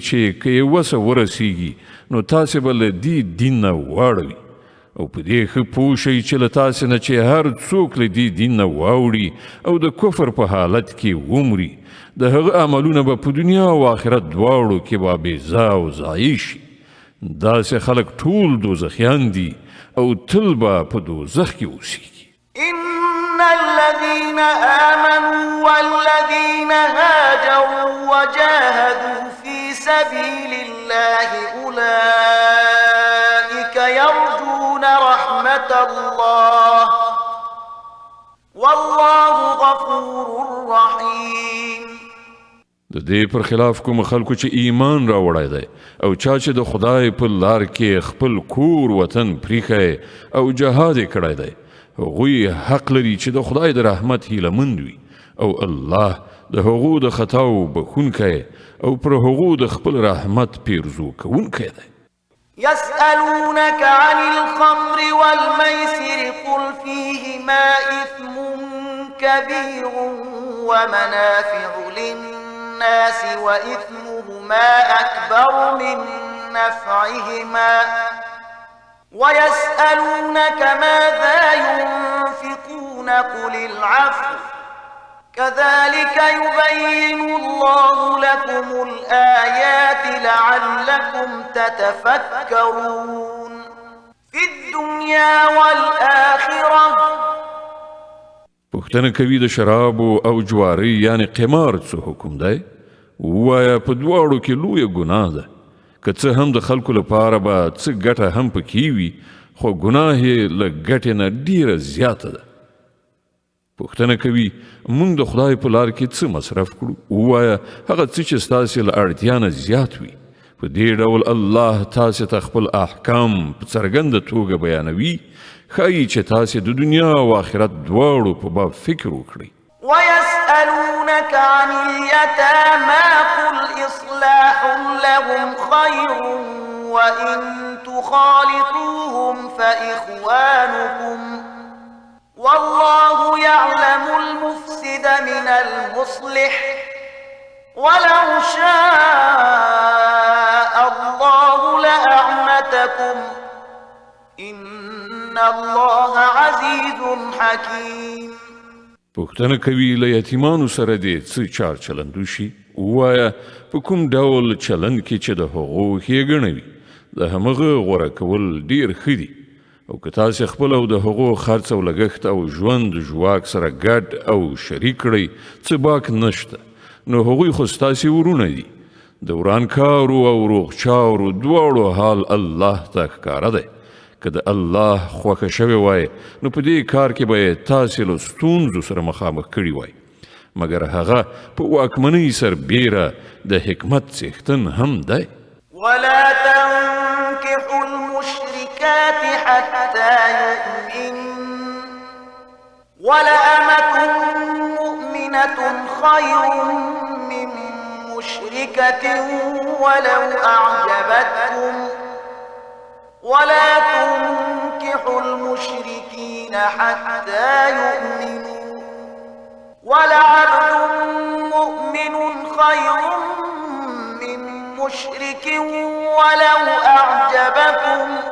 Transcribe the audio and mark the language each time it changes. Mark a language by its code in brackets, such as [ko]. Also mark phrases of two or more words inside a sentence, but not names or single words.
[ps] چې که یې وسه ورسیږي نو تاسې به له دې دین نه واړوي او په دې ښه پوه شئ چې له تاسې نه چې هر څوک له دې دین نه واوړي او د کفر په حالت کې ومري د هغه عملونه به په دنیا او آخرت دواړو کې به بېځا او ضایع شي داسې خلک ټول دوزخیان دي او تل به په دوزخ کې اوسیږي [ar] إن الذين آمنوا والذين هاجروا وجاهدوا في سبيل الله أولئك يرجون رحمة الله والله غفور رحيم [ps] د دې پر خلاف کوم خلکو چې ایمان راوړی دی او چا چې د خدای په لار کې خپل کور وطن پریښی او جهاد یې کړی دی هغوی حق لري چې د خدای د رحمت هیلهمند وي او الله د هغو د خطاو بخونکی او پر هغو د خپل رحمت پیرزو کوونکی دی [ar] يسألونك عن الخمر والميسر قل فيهما إثم كبير ومنافع للناس وإثمهما أكبر من نفعهما ويسألونك ماذا ينفقون قل العفو كذلك يبين الله لكم الآيات لعلكم تتفكرون في الدنيا والآخرة [ps] پوښتنه کوي د شرابو او جواري یعنی قمار څه حکم دی ووایه په دواړو کې لویه ګناه ده که څه هم د خلکو لپاره به څه ګټه هم پکې وي خو ګناه یې له ګټې نه ډیره زیاته ده پوښتنه کوي موږ د خدای په لار کې څه مصرف کړو ووایه هغه څه چې ستاسې له اړتیا نه زیات وي په دې ډول الله تاسې ته خپل احکام په څرګنده توګه بیانوي ښایي چې تاسې د دنیا او آخرت دواړو په باب فکر وکړئ [ar] ويسألونك عن اليتامى قل إصلاح لهم خير وإن تخالطوهم فإخوانكم والله يعلم المفسد من المصلح ولو شاء الله لأعنتكم إن الله عزيز حكيم [ps] پوښتنه کوي له یتیمانو سره دې څه چار چلند وشي ووایه په کوم ډول چلند کې چې د هغو ښېګڼه وي د همغه غوره کول ډیر ښه دي او که تاسې خپل او د هغو خرڅ او لګښت او ژوند ژواک سره ګډ او شریک کړئ څه باک نشته نو هغوی خو ستاسې ورونه دي د ورانکارو او روغچارو دواړو حال الله ته ښکاره دی که د الله خوښه شوې وای نو په دې کار کې به یې تاسې له ستونزو سره مخامخ کړي وای مګر هغه په واکمنۍ سربیره د حکمت څښتن هم دی [ar] ولا تنكحوا المشركات حتى يؤمن ولأمة مؤمنة خير من مشركة ولو أعجبتكم ولا تنكحوا المشركين حتى يؤمنوا ولعبد مؤمن خير من مشرك ولو أعجبكم